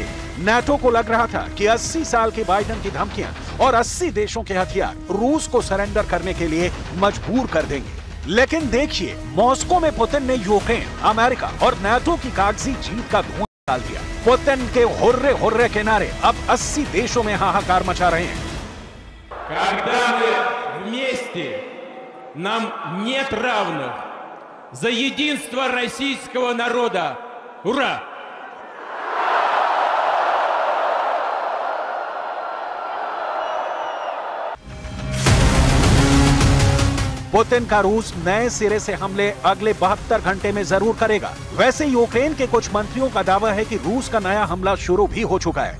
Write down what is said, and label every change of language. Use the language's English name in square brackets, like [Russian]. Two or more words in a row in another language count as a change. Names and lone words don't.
[Hindi] नाटो को लग रहा था कि 80 साल के बाइडेन की धमकियां और 80 देशों के हथियार रूस को सरेंडर करने के लिए मजबूर कर देंगे। लेकिन देखिए, मॉस्को में पुतिन ने यूक्रेन, अमेरिका और नाटो की कागजी जीत का धुआं निकाल दिया। पुतिन के हुर्रे हुर्रे के नारे अब 80 देशों में हाहाकार मचा रहे हैं। [Russian] Когда мы вместе, нам нет равных. За единство российского народа! Ура! [Hindi] पुतिन का रूस नए सिरे से हमले अगले 72 घंटे में जरूर करेगा। वैसे यूक्रेन के कुछ मंत्रियों का दावा है कि रूस का नया हमला शुरू भी हो चुका है।